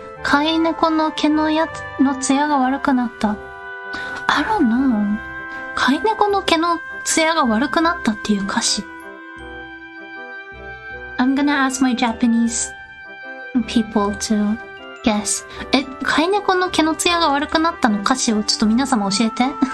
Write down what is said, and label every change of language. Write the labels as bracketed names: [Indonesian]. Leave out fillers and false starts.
[Japanese] 飼い猫の毛のツヤが悪くなった。 [English] I don't know. [Japanese] 飼い猫の毛のツヤが悪くなったっていう歌詞。 [English] I'm gonna ask my Japanese people to guess. [Japanese] 飼い猫の毛のツヤが悪くなったの歌詞をちょっと皆様教えて。